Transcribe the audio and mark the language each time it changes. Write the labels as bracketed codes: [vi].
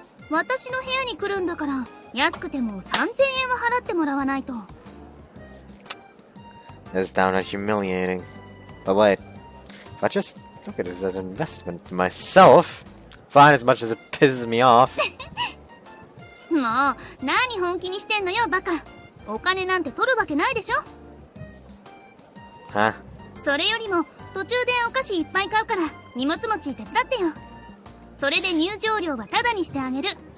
[ja] 私の部屋に来るんだから、安くても3000円は払ってもらわないと。 [en] That's downright humiliating. But wait, if I just look at it as an investment in myself, fine as much as it pisses me off. [ja] もう、何本気にしてんのよ、バカ。お金なんて取るわけないでしょ。 [en] Huh? [ja] それよりも、途中でお菓子いっぱい買うから、荷物持ち手伝ってよ。それで入場料はタダにしてあげる。